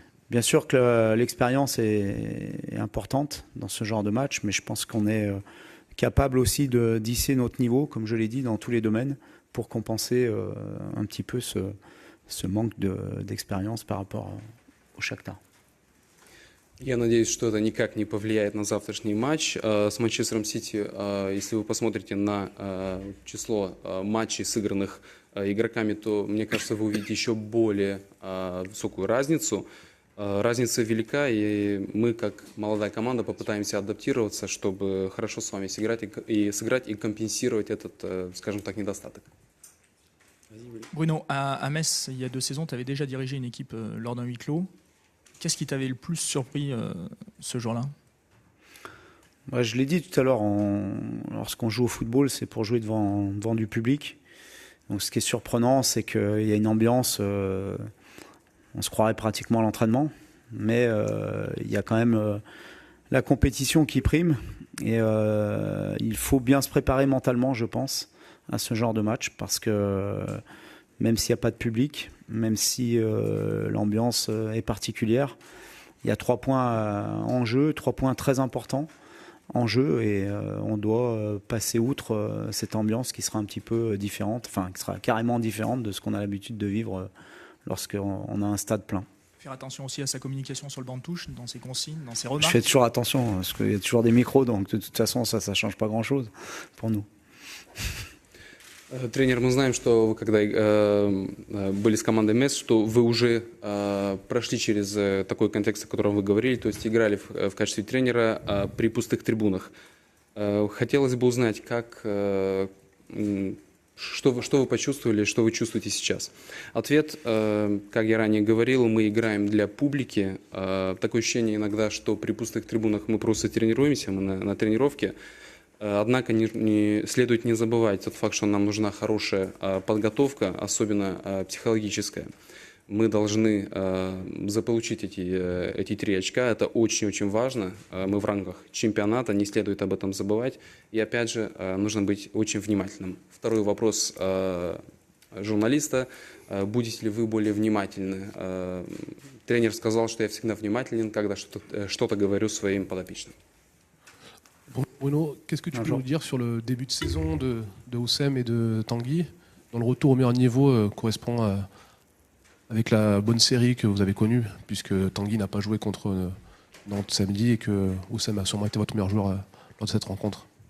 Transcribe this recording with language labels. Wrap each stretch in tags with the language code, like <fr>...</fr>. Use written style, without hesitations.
<fr>Bien sûr que l'expérience est importante dans ce genre de match, mais je pense qu'on est capable aussi de disser notre niveau, comme je l'ai dit, dans tous les domaines, pour compenser un petit peu ce manque d'expérience par rapport au Shakhtar.</fr> <ru>Я надеюсь, что это никак не повлияет на завтрашний матч с Манчестером Сити. Если вы посмотрите на число матчей, сыгранных игроками, то, мне кажется, вы увидите еще более высокую разницу. Разница велика, и мы, как молодая команда, попытаемся адаптироваться, чтобы хорошо с вами сыграть и компенсировать этот, скажем так, недостаток.</ru> <fr>Bruno, à Metz, il y a 2 saisons, tu avais déjà dirigé une équipe lors d'un huis clos. Qu'est-ce qui t'avait le plus surpris ce jour-là? Je l'ai dit tout à l'heure, lorsqu'on joue au football, c'est pour jouer devant du public. Donc ce qui est surprenant, c'est qu'il y a une ambiance, on se croirait pratiquement à l'entraînement, mais il y a quand même la compétition qui prime, et il faut bien se préparer mentalement, je pense, à ce genre de match, parce que même s'il n'y a pas de public, même si l'ambiance est particulière, il y a 3 points en jeu, 3 points très importants en jeu, et on doit passer outre cette ambiance qui sera un petit peu différente, enfin qui sera carrément différente de ce qu'on a l'habitude de vivre lorsqu'on a un stade plein. Faire attention aussi à sa communication sur le banc de touche, dans ses consignes, dans ses remarques. Je fais toujours attention, parce qu'il y a toujours des micros, donc de toute façon ça ne change pas grand-chose pour nous.</fr> <ru>Тренер, мы знаем, что вы, когда были с командой Metz, что вы уже прошли через такой контекст, о котором вы говорили, то есть играли в качестве тренера при пустых трибунах. Хотелось бы узнать, что вы почувствовали, что вы чувствуете сейчас. Ответ, как я ранее говорил, мы играем для публики. Такое ощущение иногда, что при пустых трибунах мы просто тренируемся, мы на тренировке. Однако следует не забывать тот факт, что нам нужна хорошая подготовка, особенно психологическая. Мы должны заполучить эти 3 очка. Это очень-очень важно. Мы в рамках чемпионата, не следует об этом забывать. И опять же, нужно быть очень внимательным. Второй вопрос журналиста. Будете ли вы более внимательны? Тренер сказал, что я всегда внимателен, когда что-то говорю своим подопечным.</ru> <fr>Bruno, qu'est-ce que tu peux Bonjour. nous dire sur le début de saison de Oussem et de Tanguy, dont le retour au meilleur niveau correspond avec la bonne série que vous avez connue, puisque Tanguy n'a pas joué contre Nantes samedi et que Oussem a sûrement été votre meilleur joueur lors de cette rencontre?</fr>